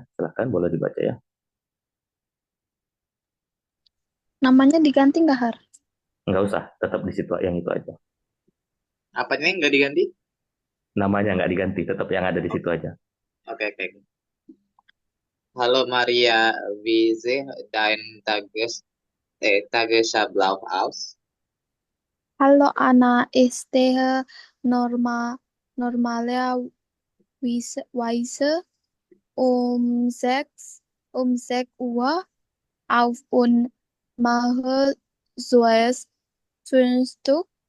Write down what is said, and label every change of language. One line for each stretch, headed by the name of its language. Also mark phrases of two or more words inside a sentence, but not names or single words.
Indonesian: Silahkan boleh dibaca ya. Namanya diganti nggak, Har? Nggak usah, tetap di situ yang itu aja. Apanya nggak diganti? Namanya nggak diganti, tetap yang ada di situ aja. Oke.
German: Halo Maria, wie sieht dein Tagesablauf aus? Hallo Anna, ich stehe normalerweise um 6 Uhr auf und mache zuerst Frühstück.